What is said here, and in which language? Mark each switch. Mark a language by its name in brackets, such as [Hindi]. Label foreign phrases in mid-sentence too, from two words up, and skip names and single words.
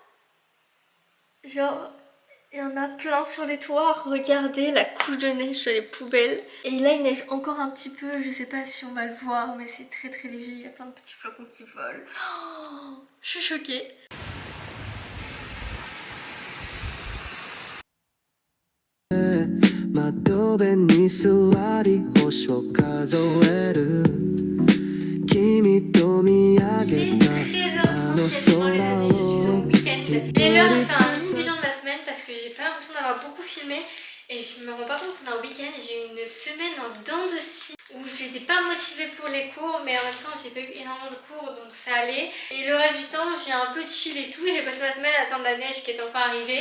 [French] Genre il y en a plein sur les toits. Regardez la couche de neige sur les poubelles. Et là il neige encore un petit peu, je sais pas si on va le voir mais c'est très léger, il y a plein de petits flocons qui volent. Oh, je suis choquée. [Japanese] 窓辺に座り星を数える君と見上げたあの空を [French] Et là, on fait un mini bilan de la semaine parce que j'ai pas l'impression d'avoir beaucoup filmé et je me rends pas compte qu'on est en week-end. J'ai eu une semaine en dents de scie où j'étais pas motivée pour les cours, mais en même temps j'ai pas eu énormément de cours donc ça allait. Et le reste du temps j'ai un peu chill et tout. J'ai passé ma semaine à attendre la neige qui est enfin arrivée.